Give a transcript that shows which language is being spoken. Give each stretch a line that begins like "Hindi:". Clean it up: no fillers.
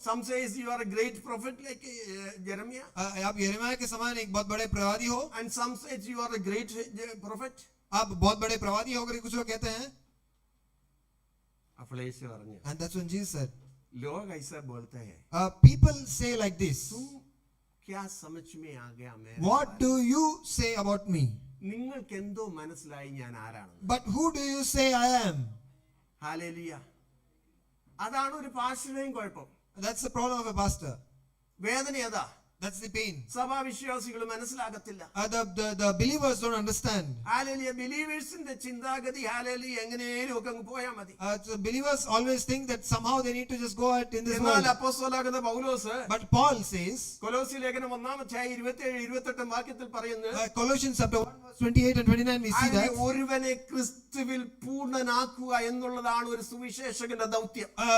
English: Some says you are a great prophet like Jeremiah.
Hindi: आप यिर्मयाह के समान एक बहुत बड़े प्रवादी हो.
English: And some says you are a great prophet.
Hindi: आप बहुत बड़े प्रवादी हो करके कुछ लोग कहते हैं.
Malayalam: അപ്പോൾ യേശു പറഞ്ഞു,
English: And that's when Jesus said,
Hindi: लोग ऐसा बोलते हैं,
English: people say like this,
Hindi: तुम क्या समझ में आ गया मेरे?
English: what do you say about me?
Malayalam: നിങ്ങൾക്ക് എന്തോ മനസ്സിലായി ഞാൻ ആരാണെന്ന്?
English: But who do you say I am?
Malayalam: Hallelujah. അതാണ് ഒരു പാസ്റ്ററുടെയും കുഴപ്പം.
English: That's the problem of a pastor.
Malayalam: വേദന അതാ.
English: That's the pain.
Malayalam: സഭാവിശ്വാസികൾ മനസ്സിലാകത്തില്ല.
English: The believers don't understand.
Malayalam: Hallelujah. ബിലീവേഴ്സിന്റെ ചിന്താഗതി ഹല്ലേലൂയ എങ്ങനെയും ഒക്കെ അങ്ങ് പോയാൽ മതി.
English: So believers always think that somehow they need to just go out in this
Malayalam: എന്നാൽ
English: world.
Malayalam: അപ്പോസ്തലനാകുന്ന Paulose,
English: But Paul says,
Malayalam: കൊലോസി ലേഖനം 1:27-28 വാക്യത്തിൽ പറയുന്നു,
English: Colossians chapter 1 verse 28 and 29 we see that
Malayalam: ഒരുവനെ ക്രിസ്തുവിൽ പൂർണ്ണനാക്കുക എന്നുള്ളതാണ് ഒരു സുവിശേഷകന്റെ ദൗത്യം.